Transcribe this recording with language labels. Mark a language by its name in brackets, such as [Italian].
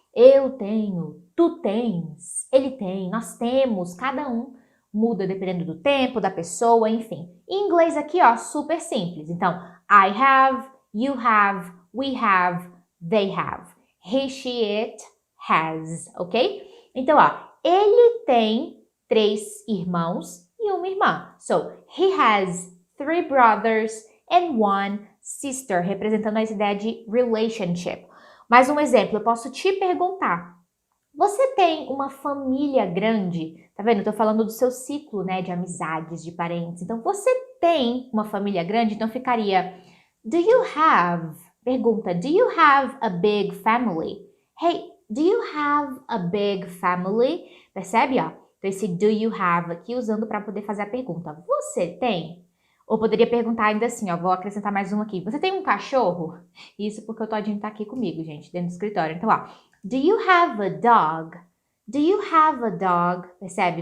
[Portuguese] Eu tenho, tu tens, ele tem, nós temos, cada um muda dependendo do tempo, da pessoa, enfim. Em inglês aqui, ó, super simples. Então, [English] I have, you have, we have, they have. He, she, it has, [Portuguese] ok? Então, ó, ele tem 3 irmãos e uma irmã. [English] So, he has 3 brothers and 1 sister, [Portuguese] representando essa ideia de [English] relationship. [Portuguese] Mais um exemplo, eu posso te perguntar, você tem uma família grande? Tá vendo? Eu tô falando do seu ciclo, né, de amizades, de parentes. Então, você tem uma família grande? Então, ficaria, [English] do you have, [Portuguese] pergunta, [English] do you have a big family? Hey, do you have a big family? [Portuguese] Percebe, ó? Então, esse [English] do you have [Portuguese] aqui usando para poder fazer a pergunta. Você tem? Ou poderia perguntar ainda assim, ó, vou acrescentar mais um aqui. Você tem um cachorro? Isso porque o Todinho tá aqui comigo, gente, dentro do escritório. Então, ó, [English] do you have a dog? Do you have a dog? [Portuguese] Percebe?